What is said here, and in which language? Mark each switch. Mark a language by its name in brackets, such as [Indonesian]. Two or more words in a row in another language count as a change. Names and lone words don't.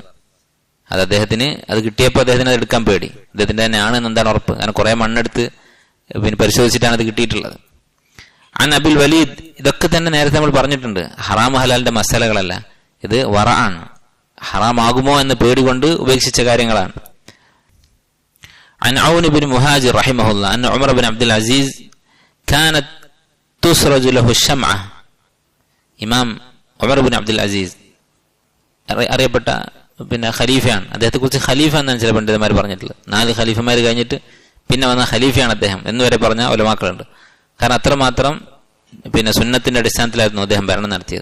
[Malayalam] അത് അദ്ദേഹത്തിന് അത് കിട്ടിയപ്പോൾ അദ്ദേഹത്തിന് അത് എടുക്കാൻ പേടി, അദ്ദേഹത്തിന്റെ തന്നെ ആണെന്ന് എന്താണ് ഉറപ്പ്, അങ്ങനെ കുറെ മണ്ണെടുത്ത് പിന്നെ പരിശോധിച്ചിട്ടാണ് അത് കിട്ടിയിട്ടുള്ളത്. അൻ അബുൽ വലീദ്, ഇതൊക്കെ തന്നെ നേരത്തെ നമ്മൾ പറഞ്ഞിട്ടുണ്ട്, ഹറാം ഹലാലിന്റെ മസലകളല്ല, ഇത് വറ ആണ്, ഹറാമാകുമോ എന്ന് പേടി കൊണ്ട് ഉപേക്ഷിച്ച കാര്യങ്ങളാണ്. [Arabic] عن عون بن مهاجر رحمه الله أن عمر بن عبد العزيز كانت تسرج له الشمعة. [Malayalam] ഇമാം ഉമർ ബിൻ അബ്ദുൽ അസീസ് അറിയപ്പെട്ട ഖലീഫയാണ്. അദ്ദേഹത്തെക്കുറിച്ച് ഖലീഫ എന്നാണ് ചില പണ്ഡിതന്മാർ പറഞ്ഞിട്ടുള്ളത്. 4 ഖലീഫമാർ കഴിഞ്ഞിട്ട് പിന്നെ വന്ന ഖലീഫയാണ് അദ്ദേഹം എന്നുവരെ പറഞ്ഞ ഉലമാക്കളുണ്ട്. കാരണം അത്രമാത്രം സുന്നത്തിന്റെ അടിസ്ഥാനത്തിലായിരുന്നു അദ്ദേഹം ഭരണം നടത്തിയത്.